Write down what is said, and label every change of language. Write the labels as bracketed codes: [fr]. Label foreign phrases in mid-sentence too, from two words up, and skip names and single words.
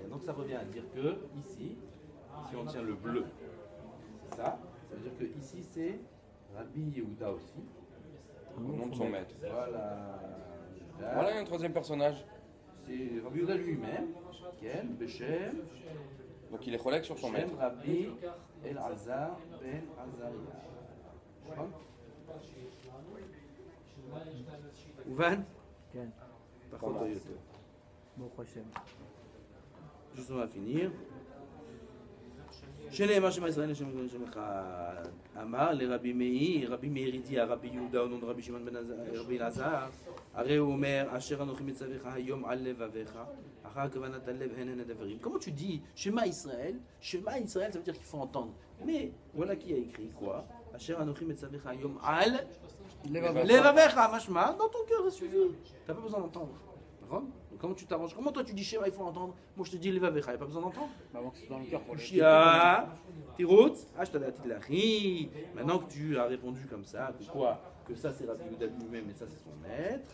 [fr] Donc ça revient à dire que ici, si on tient le bleu, c'est ça, ça veut dire que ici c'est Rabbi Yehuda aussi. Au nom de son maître. Voilà. Voilà, il y a un troisième personnage. C'est Rabbi Yehuda lui-même, [he] כן, בשם, [fr] Donc il est collègue sur son maître. [he] Shem Rabbi Elazar ben Azaria. נכון? מובן? כן. פחות או יותר. ברוך השם. [fr] Juste on va finir. [he] שנאמר שמע ישראל לשם אחד. אמר לרבי מאיר, רבי מאיר הגיע רבי יהודה או רבי שמעון בן רבי אלעזר, הרי הוא אומר אשר אנוכי מצווך היום על לבביך, אחר כוונת הלב הן הן הדברים. [fr] Comment tu dis Shema Israël? Shema Israël ça veut dire qu'il faut entendre. Mais voilà qui a écrit quoi? [he] אשר אנוכי מצווך היום על לבביך, משמע [fr] dans ton cœur, ça suffit. T'as pas besoin d'entendre. D'accord? Donc comment tu t'arranges? Comment toi tu dis Shema il faut entendre? Moi je te dis levavecha, il n'y a pas besoin d'entendre. Avant que ce soit dans le cœur pour le Shia, Tirot, Ashtadatilari. Maintenant que tu as répondu comme ça, que quoi? Que ça c'est Rabbi Yehuda lui-même et ça c'est son maître.